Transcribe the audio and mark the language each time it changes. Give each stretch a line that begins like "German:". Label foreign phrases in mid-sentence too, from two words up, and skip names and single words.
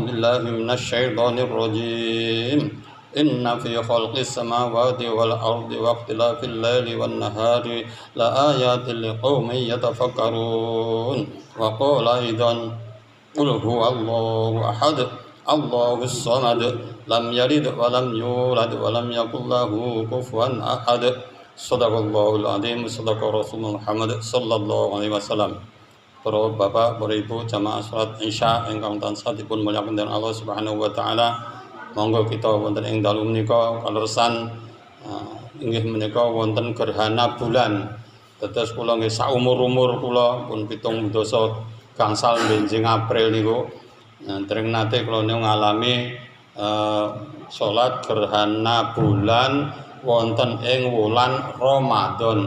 Arabic: بالله من الشيطان الرجيم إن في خلق السماوات والأرض واختلاف الليل والنهار لآيات لقوم يتفكرون وقال أيضا قل هو الله أحد الله الصمد لم يلد ولم يولد ولم يكن له كفوا أحد صدق الله العظيم صدق رسول محمد صلى الله عليه wasallam.
Javanese: Para bapak, para ibu, jamaah salat Isya ingkang tansah dipun mulyakaken dening
Arabic: الله سبحانه وتعالى.
Javanese: Monggo kita wonten ing dalu menika kaleresan inggih menika wonten gerhana bulan. Dados kula nggih saumur-umur kula pun 7 dasa gangsal benjing April niku dereng nate kula ngalami salat gerhana bulan wonten ing wulan Ramadan.